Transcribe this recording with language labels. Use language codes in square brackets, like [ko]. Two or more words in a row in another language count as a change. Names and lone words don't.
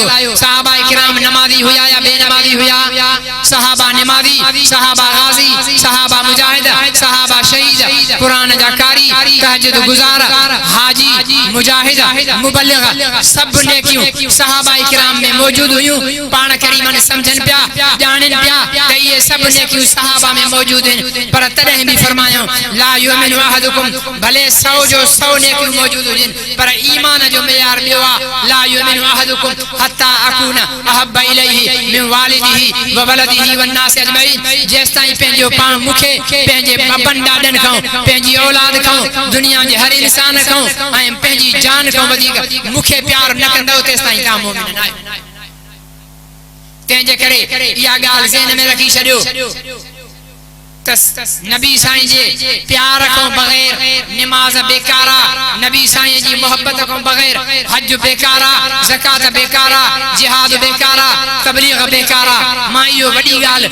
[sd] सहाबा इकराम नमाज़ी हुया या बेनमाज़ी हुया सहाबा नमाज़ी सहाबा गाज़ी सहाबा मुजाहिद सहाबा शहीद कुरान जा कारी तहज्जुद गुज़ार हाजी मुजाहिद मुबल्लिग सब नेकियूं सहाबा इकराम में मौजूद हुयूं पाण करीमन समझन पिया ॼाणन पिया त इहे सब नेकियूं सहाबा में मौजूद आहिनि पर तॾहिं बि फरमायो [ar] لا يؤمن أحدكم [sd] भले 100 जो 100 नेकियूं मौजूद हुजनि पर ईमान जो मेयार ॿियो आहे [ar] لا يؤمن أحدكم حتى أكون أحب إليه من والده وولده والناس أجمعين [sd] जेसिताईं पंहिंजो पाण मूंखे पंहिंजे अबन ॾाॾनि खां पंहिंजी औलाद खां दुनिया जे हर इंसान खां ऐं पंहिंजी जान खां वधीक मूंखे प्यार न कंदो तेसिताईं तव्हां मोमिन न आहियो। तंहिंजे करे इहा ॻाल्हि ज़हन में रखी छॾियो नबी साईं जे प्यार को बगैर नमाज बेकारा नबी साईं जी मोहब्बत को बगैर हज बेकारा ज़कात बेकारा जिहाद बेकारा तबलीग बेकारा मां इहो वॾी ॻाल्हि